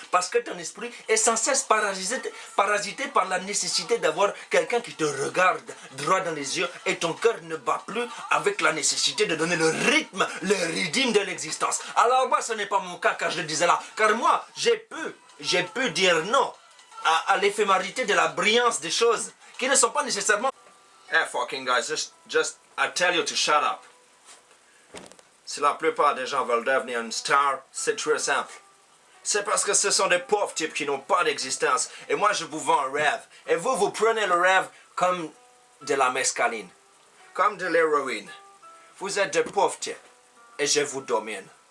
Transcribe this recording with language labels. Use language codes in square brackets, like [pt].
[fr] Parce que ton esprit est sans cesse parasité par la nécessité d'avoir quelqu'un qui te regarde droit dans les yeux. Et ton cœur ne bat plus avec la nécessité de donner le rythme, le rythme de l'existence. Alors moi, ce n'est pas mon cas quand je le disais là. Car moi, j'ai pu dire non à l'éphémérité de la brillance des choses qui ne sont pas nécessairement... [en] Hey fucking guys, just I tell you to shut up. [fr] Si la plupart des gens veulent devenir une star, c'est très simple. C'est parce que ce sont des pauvres types qui n'ont pas d'existence. Et moi, je vous vends un rêve. Et vous prenez le rêve comme de la mescaline. Comme de l'héroïne. Vous êtes des pauvres types. Et je vous domine.